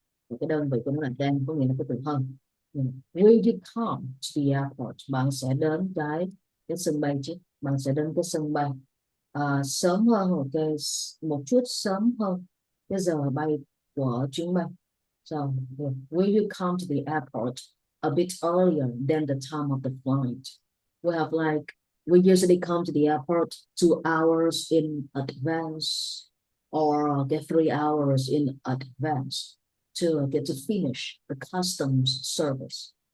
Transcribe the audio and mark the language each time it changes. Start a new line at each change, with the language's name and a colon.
Vietnamese: Một cái đơn vị của nó là than, có nghĩa là cái từ hơn.
English: Will you come to the airport?
Vietnamese: Bạn sẽ đến cái sân bay chứ, bạn sẽ đến cái sân bay sớm hơn, một chút sớm hơn cái giờ bay của chuyến bay.
English: So will you come to the airport a bit earlier than the time of the flight? We have like, we usually come to the airport 2 hours in advance, or get 3 hours in advance to get to finish the customs service.